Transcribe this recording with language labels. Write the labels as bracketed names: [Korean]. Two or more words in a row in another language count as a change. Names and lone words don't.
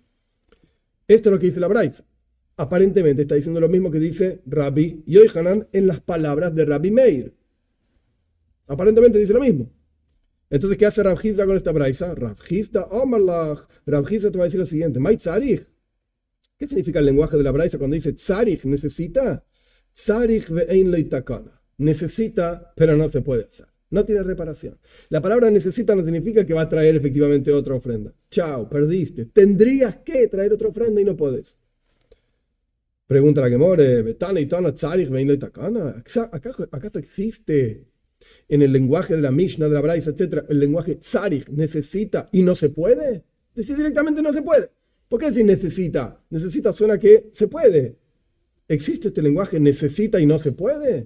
[Spanish] Esto es lo que dice la braisa. Aparentemente está diciendo lo mismo que dice Rabbi Yochanan en las palabras de Rabbi Meir. Aparentemente dice lo mismo. Entonces, ¿qué hace Rav Chisda con esta braisa? Rav Chisda Omarlach. Rav Chisda te va a decir lo siguiente. [Hebrew] מאי צריך. [Spanish] ¿Qué significa el lenguaje de la braisa cuando dice tzarich? ¿Necesita? [Hebrew] צריך ואין לו תקנה. [Spanish] Necesita, pero no se puede hacer. No tiene reparación. La palabra necesita no significa que va a traer efectivamente otra ofrenda. Chao, perdiste. Tendrías que traer otra ofrenda y no podés. Pregunta la Gemore. [Hebrew] ומי תני תנא צריך ואין לו תקנה? [Spanish] ¿Acaso existe en el lenguaje de la Mishnah, de la Braisa, etcétera, el lenguaje tzarich, necesita y no se puede? Decir directamente no se puede. ¿Por qué decir necesita? Necesita suena que se puede. ¿Existe este lenguaje necesita y no se puede?